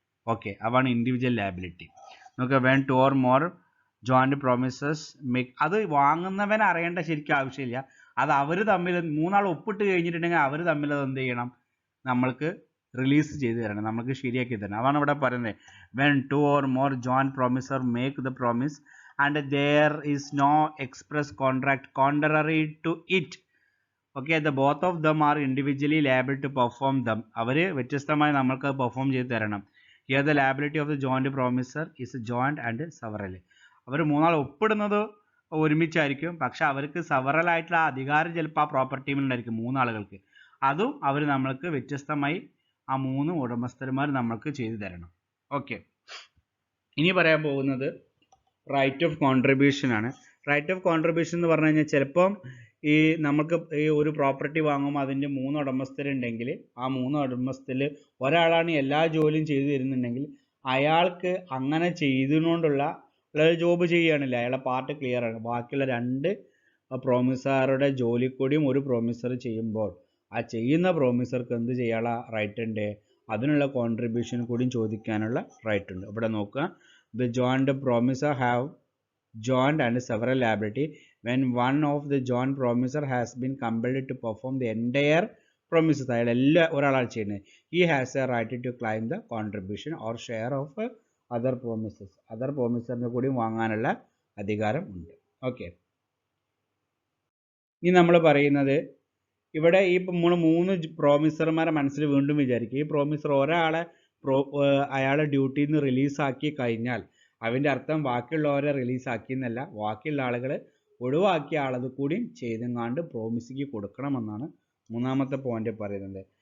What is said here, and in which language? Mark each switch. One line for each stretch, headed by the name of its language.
Malayalam: Okay, അതാണ് individual liability. നമുക്ക്
English: when 2 or more joint promises make,
Malayalam: അത് വാങ്ങുന്നവൻ അറിയേണ്ട ശരിക്കും ആവശ്യമില്ല. അത് അവർ തമ്മിൽ 3 ആൾ ഒപ്പിട്ട് കഴിഞ്ഞിട്ടുണ്ടെങ്കിൽ അവർ തമ്മിൽ അത് എന്ത് ചെയ്യണം, നമ്മൾക്ക് റിലീസ് ചെയ്ത് തരണം, നമുക്ക് ശരിയാക്കി തരണം. അതാണ് ഇവിടെ പറയുന്നത്.
English: വെൻ 2 or more joint promisor make the promise and there is no express contract contrary to it, okay, the both of them are individually liable to perform them.
Malayalam: അവർ വ്യത്യസ്തമായി നമ്മൾക്ക് പെർഫോം ചെയ്ത് തരണം.
English: Here the liability of the joint promisor is joint and several.
Malayalam: അവർ 3 ആൾ ഒപ്പിടുന്നത് ഒരുമിച്ചായിരിക്കും, പക്ഷെ അവർക്ക് several ആയിട്ടുള്ള അധികാരം ചിലപ്പോൾ ആ പ്രോപ്പർട്ടിയിലുണ്ടായിരിക്കും 3 ആളുകൾക്ക്. അതും അവർ നമ്മൾക്ക് വ്യത്യസ്തമായി ആ 3 ഉടമസ്ഥന്മാർ നമ്മൾക്ക് ചെയ്തു തരണം. ഓക്കെ, ഇനി പറയാൻ പോകുന്നത് റൈറ്റ് ഓഫ് കോൺട്രിബ്യൂഷൻ ആണ്. റൈറ്റ് ഓഫ് കോൺട്രിബ്യൂഷൻ എന്ന് പറഞ്ഞു കഴിഞ്ഞാൽ ചിലപ്പം ഈ നമുക്ക് ഈ ഒരു പ്രോപ്പർട്ടി വാങ്ങുമ്പോൾ അതിൻ്റെ 3 ഉടമസ്ഥരുണ്ടെങ്കിൽ ആ 3 ഉടമസ്ഥരിൽ ഒരാളാണ് എല്ലാ ജോലിയും ചെയ്തു തരുന്നുണ്ടെങ്കിൽ അയാൾക്ക് അങ്ങനെ ചെയ്തുകൊണ്ടുള്ള ജോബ് ചെയ്യുകയാണില്ല, അയാളെ പാർട്ട് ക്ലിയർ ആണ്. ബാക്കിയുള്ള 2 പ്രോമിസറുടെ ജോലി കൂടിയും ഒരു പ്രോമിസർ ചെയ്യുമ്പോൾ ആ ചെയ്യുന്ന പ്രോമിസർക്ക് എന്ത് ചെയ്യാനുള്ള റൈറ്റ് ഉണ്ട്, അതിനുള്ള കോൺട്രിബ്യൂഷൻ കൂടിയും ചോദിക്കാനുള്ള റൈറ്റ് ഉണ്ട്. ഇവിടെ നോക്കുക,
English: The joint promisor have joint and several liability when one of the joint promisor has been compelled to perform the entire promises.
Malayalam: അയാൾ എല്ലാ ഒരാളാണ് ചെയ്യുന്നത്.
English: he has a right to claim the contribution or share of other promises.
Malayalam: Other പ്രോമിസറിന് കൂടി വാങ്ങാനുള്ള അധികാരം ഉണ്ട്. Okay, ഇനി നമ്മൾ പറയുന്നത് ഇവിടെ ഈ 3 പ്രോമിസർമാരെ മനസ്സിൽ വീണ്ടും വിചാരിക്കുക. ഈ പ്രോമിസർ ഒരാളെ അയാളെ ഡ്യൂട്ടിയിൽ നിന്ന് റിലീസാക്കി കഴിഞ്ഞാൽ അതിൻ്റെ അർത്ഥം ബാക്കിയുള്ളവരെ റിലീസാക്കി എന്നല്ല, ബാക്കിയുള്ള ആളുകൾ ഒഴിവാക്കിയ ആളത് കൂടി ചെയ്തെങ്ങാണ്ട് പ്രോമിസിക്ക് കൊടുക്കണമെന്നാണ് 3ാമത്തെ പോയിന്റ് പറയുന്നത്.